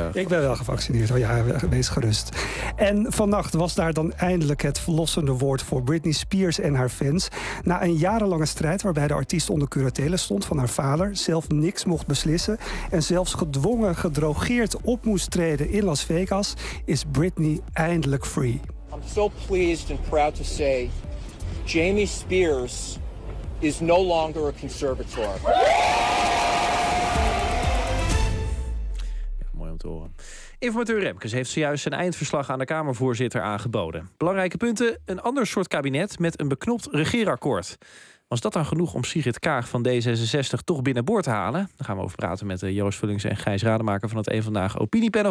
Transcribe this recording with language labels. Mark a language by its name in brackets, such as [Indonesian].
[Dutch] Ik ben wel gevaccineerd. Oh ja, wees gerust. En vannacht was daar dan eindelijk het verlossende woord voor Britney Spears en haar fans. Na een jarenlange strijd waarbij de artiest onder curatele stond van haar vader, zelf niks mocht beslissen en zelfs gedwongen gedrogeerd op moest treden in Las Vegas, is Britney eindelijk free. [English] I'm so pleased and proud to say Jamie Spears is no longer a conservator. [Dutch] Ja, mooi om te horen. Informateur Remkes heeft zojuist zijn eindverslag aan de Kamervoorzitter aangeboden. Belangrijke punten: een ander soort kabinet met een beknopt regeerakkoord. Was dat dan genoeg om Sigrid Kaag van D66 toch binnenboord te halen? Daar gaan we over praten met Joost Vullings en Gijs Rademaker van het Eén Vandaag Opiniepanel.